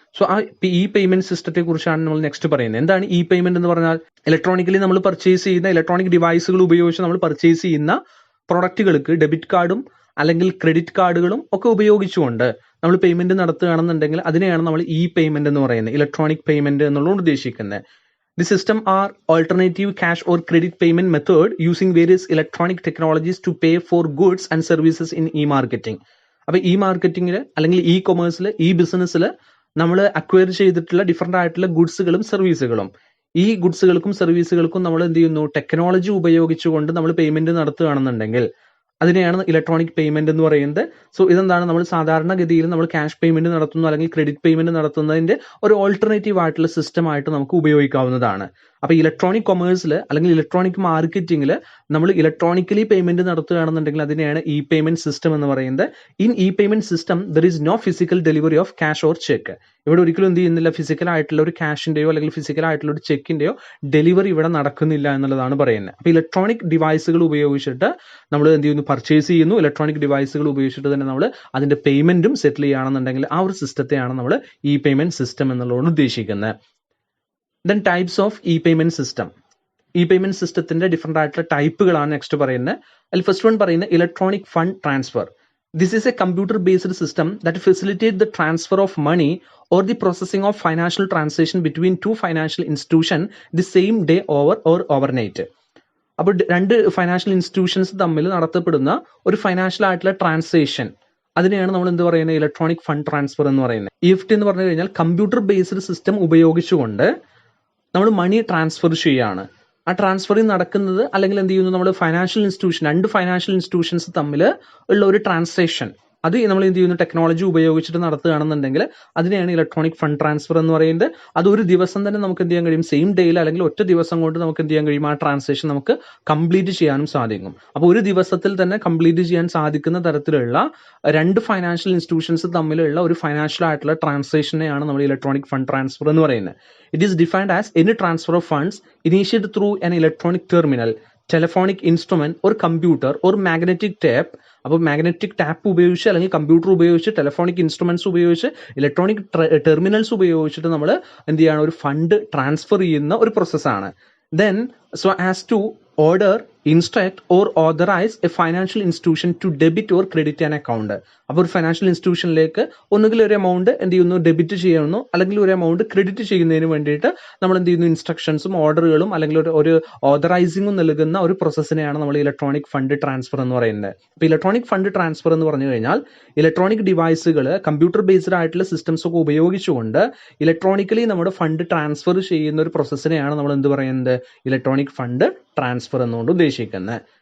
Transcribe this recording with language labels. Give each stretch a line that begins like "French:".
Malayalam: So ആ ഈ payment സിസ്റ്റത്തെ കുറിച്ചാണ് നമ്മൾ നെക്സ്റ്റ് പറയുന്നത്. എന്താണ് ഇ പേയ്മെന്റ് എന്ന് പറഞ്ഞാൽ? ഇലക്ട്രോണിക്കലി നമ്മൾ പർച്ചേസ് ചെയ്യുന്ന ഇലക്ട്രോണിക് ഡിവൈസുകൾ ഉപയോഗിച്ച് നമ്മൾ പർച്ചേസ് ചെയ്യുന്ന പ്രൊഡക്റ്റുകൾക്ക് ഡെബിറ്റ് കാർഡും അല്ലെങ്കിൽ ക്രെഡിറ്റ് കാർഡുകളും ഒക്കെ ഉപയോഗിച്ചുകൊണ്ട് നമ്മൾ പേയ്മെന്റ് നടത്തുകയാണെന്നുണ്ടെങ്കിൽ അതിനെയാണ് നമ്മൾ ഇ പേയ്മെന്റ് എന്ന് പറയുന്നത്, ഇലക്ട്രോണിക് പേയ്മെന്റ് എന്നുള്ളത് ഉദ്ദേശിക്കുന്നത്.
English: The system are alternative cash or credit payment method using various electronic technologies to pay for goods and services in e-marketing.
Malayalam: അപ്പോൾ ഈ മാർക്കറ്റിംഗിൽ അല്ലെങ്കിൽ ഇ കൊമേഴ്സിൽ ഈ ബിസിനസ്സിൽ നമ്മൾ അക്വയർ ചെയ്തിട്ടുള്ള ഡിഫറെൻ്റ് ആയിട്ടുള്ള ഗുഡ്സുകളും സർവീസുകളും ഈ ഗുഡ്സുകൾക്കും സർവീസുകൾക്കും നമ്മൾ എന്ത് ചെയ്യുന്നു, ടെക്നോളജി ഉപയോഗിച്ചുകൊണ്ട് നമ്മൾ പേയ്മെന്റ് നടത്തുകയാണെന്നുണ്ടെങ്കിൽ അതിനെയാണ് ഇലക്ട്രോണിക് പേയ്മെന്റ് എന്ന് പറയുന്നത്. സോ ഇതെന്താണ്, നമ്മൾ സാധാരണഗതിയിൽ നമ്മൾ ക്യാഷ് പേയ്മെന്റ് നടത്തുന്നു അല്ലെങ്കിൽ ക്രെഡിറ്റ് പേയ്മെന്റ് നടത്തുന്നതിന്റെ ഒരു ഓൾട്ടർനേറ്റീവ് ആയിട്ടുള്ള സിസ്റ്റം ആയിട്ട് നമുക്ക് ഉപയോഗിക്കാവുന്നതാണ്. അപ്പൊ ഇലക്ട്രോണിക് കൊമേഴ്സിൽ അല്ലെങ്കിൽ ഇലക്ട്രോണിക് മാർക്കറ്റിംഗിൽ നമ്മൾ ഇലക്ട്രോണിക്കലി പേയ്മെന്റ് നടത്തുകയാണെന്നുണ്ടെങ്കിൽ അതിനെയാണ് ഇ പേയ്മെന്റ് സിസ്റ്റം എന്ന് പറയുന്നത്.
English: In e payment system there is no physical delivery of cash or cheque.
Malayalam: ഇവിടെ ഒരിക്കലും എന്ത് ചെയ്യുന്നില്ല, ഫിസിക്കൽ ആയിട്ടുള്ള ഒരു ക്യാഷിന്റെയോ അല്ലെങ്കിൽ ഫിസിക്കൽ ആയിട്ടുള്ള ഒരു ചെക്കിന്റെയോ ഡെലിവറി ഇവിടെ നടക്കുന്നില്ല എന്നുള്ളതാണ് പറയുന്നത്. അപ്പൊ ഇലക്ട്രോണിക് ഡിവൈസുകൾ ഉപയോഗിച്ചിട്ട് നമ്മൾ എന്ത് ചെയ്യുന്നു, പർച്ചേസ് ചെയ്യുന്നു. ഇലക്ട്രോണിക് ഡിവൈസുകൾ ഉപയോഗിച്ചിട്ട് തന്നെ നമ്മൾ അതിന്റെ പേയ്മെന്റും സെറ്റിൽ ചെയ്യുകയാണെന്നുണ്ടെങ്കിൽ ആ ഒരു സിസ്റ്റത്തെയാണ് നമ്മൾ ഇ പേയ്മെന്റ് സിസ്റ്റം എന്നുള്ളതാണ് ഉദ്ദേശിക്കുന്നത്.
English: Then types of e payment system.
Malayalam: E payment സിസ്റ്റത്തിന്റെ ഡിഫറെന്റ് ആയിട്ടുള്ള ടൈപ്പുകളാണ് നെക്സ്റ്റ് പറയുന്നത്. അതിൽ ഫസ്റ്റ് വൺ പറയുന്നത് electronic fund transfer.
English: This is a computer-based system that facilitates the transfer of money or the processing of financial transaction between two financial institutions the same day or overnight.
Malayalam: അപ്പോൾ രണ്ട് financial institutions തമ്മിൽ നടത്തപ്പെടുന്ന ഒരു financial ആയിട്ടുള്ള transaction, അതിനെയാണ് നമ്മൾ എന്ത് പറയുന്നത്, ഇലക്ട്രോണിക് ഫണ്ട് ട്രാൻസ്ഫർ എന്ന് പറയുന്നത്. EFT എന്ന് പറഞ്ഞു കഴിഞ്ഞാൽ കമ്പ്യൂട്ടർ ബേസ്ഡ് സിസ്റ്റം ഉപയോഗിച്ചുകൊണ്ട് നമ്മൾ മണി ട്രാൻസ്ഫർ ചെയ്യുകയാണ്. ആ ട്രാൻസ്ഫറിങ് നടക്കുന്നത് അല്ലെങ്കിൽ എന്ത് ചെയ്യുന്നു, നമ്മൾ ഫൈനാൻഷ്യൽ ഇൻസ്റ്റിറ്റ്യൂഷൻ, രണ്ട് ഫൈനാൻഷ്യൽ ഇൻസ്റ്റിറ്റ്യൂഷൻസ് തമ്മിൽ ഉള്ള ഒരു ട്രാൻസാക്ഷൻ അത് നമ്മൾ എന്ത് ചെയ്യുന്നു, ടെക്നോളജി ഉപയോഗിച്ചിട്ട് നടത്തുകയാണെന്നുണ്ടെങ്കിൽ അതിനെയാണ് ഇലക്ട്രോണിക് ഫണ്ട് ട്രാൻസ്ഫർ എന്ന് പറയുന്നത്. അത് ഒരു ദിവസം തന്നെ നമുക്ക് എന്ത് ചെയ്യാൻ കഴിയും, സെയിം ഡേയിൽ അല്ലെങ്കിൽ ഒറ്റ ദിവസം കൊണ്ട് നമുക്ക് എന്ത് ചെയ്യാൻ കഴിയും, ആ ട്രാൻസാക്ഷൻ നമുക്ക് കംപ്ലീറ്റ് ചെയ്യാനും സാധിക്കും. അപ്പോൾ ഒരു ദിവസത്തിൽ തന്നെ കംപ്ലീറ്റ് ചെയ്യാൻ സാധിക്കുന്ന തരത്തിലുള്ള രണ്ട് ഫൈനാൻഷ്യൽ ഇൻസ്റ്റിറ്റ്യൂഷൻസ് തമ്മിലുള്ള ഒരു ഫൈനാൻഷ്യൽ ആയിട്ടുള്ള ട്രാൻസാക്ഷനെയാണ് നമ്മൾ ഇലക്ട്രോണിക് ഫണ്ട് ട്രാൻസ്ഫർ എന്ന് പറയുന്നത്.
English: It is defined as any transfer of funds initiated through an electronic terminal, telephonic instrument or computer or magnetic tape.
Malayalam: അപ്പോൾ മാഗ്നറ്റിക് ടാപ്പ് ഉപയോഗിച്ച് അല്ലെങ്കിൽ കമ്പ്യൂട്ടർ ഉപയോഗിച്ച് ടെലിഫോണിക് ഇൻസ്ട്രുമെന്റ്സ് ഉപയോഗിച്ച് ഇലക്ട്രോണിക് ടെർമിനൽസ് ഉപയോഗിച്ചിട്ട് നമ്മൾ എന്ത് ചെയ്യാണ്, ഒരു ഫണ്ട് ട്രാൻസ്ഫർ ചെയ്യുന്ന ഒരു പ്രോസസ്സാണ്.
English: Then so as to order, instruct or authorize a financial institution to debit or credit an account.
Malayalam: അപ്പോൾ ഒരു ഫൈനാൻഷ്യൽ ഇൻസ്റ്റിറ്റ്യൂഷനിലേക്ക് ഒന്നുകിൽ ഒരു എമൗണ്ട് എന്ത് ചെയ്യുന്നു, ഡെബിറ്റ് ചെയ്യുന്നു, അല്ലെങ്കിൽ ഒരു എമൗണ്ട് ക്രെഡിറ്റ് ചെയ്യുന്നതിന് വേണ്ടിയിട്ട് നമ്മൾ എന്ത് ചെയ്യുന്നു, ഇൻസ്ട്രക്ഷൻസും ഓർഡറുകളും അല്ലെങ്കിൽ ഒരു ഓതറൈസിങ്ങും നൽകുന്ന ഒരു പ്രോസസ്സിനെയാണ് നമ്മൾ ഇലക്ട്രോണിക് ഫണ്ട് ട്രാൻസ്ഫർ എന്ന് പറയുന്നത്. അപ്പോൾ ഇലക്ട്രോണിക് ഫണ്ട് ട്രാൻസ്ഫർ എന്ന് പറഞ്ഞു കഴിഞ്ഞാൽ ഇലക്ട്രോണിക് ഡിവൈസുകൾ, കമ്പ്യൂട്ടർ ബേസ്ഡ് ആയിട്ടുള്ള സിസ്റ്റംസ് ഒക്കെ ഉപയോഗിച്ചുകൊണ്ട് ഇലക്ട്രോണിക്കലി നമ്മുടെ ഫണ്ട് ട്രാൻസ്ഫർ ചെയ്യുന്ന ഒരു പ്രോസസ്സിനെയാണ് നമ്മൾ എന്ത് പറയുന്നത്, ഇലക്ട്രോണിക് ഫണ്ട് ട്രാൻസ്ഫർ എന്നുകൊണ്ട് ഉദ്ദേശിക്കുന്നത്.